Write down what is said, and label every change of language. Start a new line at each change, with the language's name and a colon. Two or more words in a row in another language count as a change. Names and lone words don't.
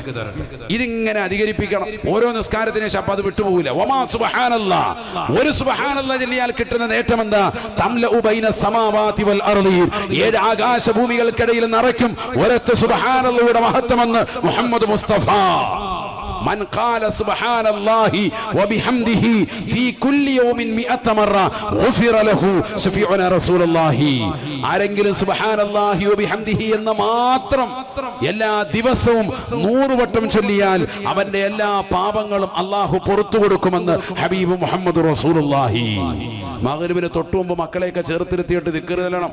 Malayalam: ഇതിങ്ങനെ അധികരിപ്പിക്കണം. ഓരോ നിസ്കാരത്തിനും ശബ്ദം അത് വിട്ടുപോകില്ല.
Arabic: وما سبحان الله,
Malayalam: ഒരു സുബ്ഹാനല്ലാഹ് ചൊല്ലിയാൽ കിട്ടുന്ന നേട്ടം എന്താ?
Arabic: تملأ بين السماوات والأرض,
Malayalam: 7 ആകാശഭൂമികൾക്കിടയിൽ നിറയ്ക്കും ഒരൊറ്റ സുബ്ഹാനല്ലാഹുവിന്റെ മഹത്വമെന്ന് മുഹമ്മദ് മുസ്തഫ.
Arabic: من قال سبحان الله وبحمده في كل يوم 100 مرة غفر له شفيعنا رسول الله.
Malayalam: ആരെങ്കിലും
Arabic: سبحان الله وبحمده
Malayalam: എന്ന് മാത്രം എല്ലാ ദിവസവും 100 വട്ടം ചൊല്ലിയാൽ അവന്റെ എല്ലാ പാപങ്ങളും അല്ലാഹു പുറത്തു കൊടുക്കുമെന്ന് ഹബീബ് മുഹമ്മദ് റസൂലുള്ളാഹി. മഗ്‌രിബിന് തൊട്ടുമുമ്പ് മക്കളെയൊക്കെ ചേർത്തിരുത്തിയിട്ട് ദിക്ർ ചൊല്ലണം.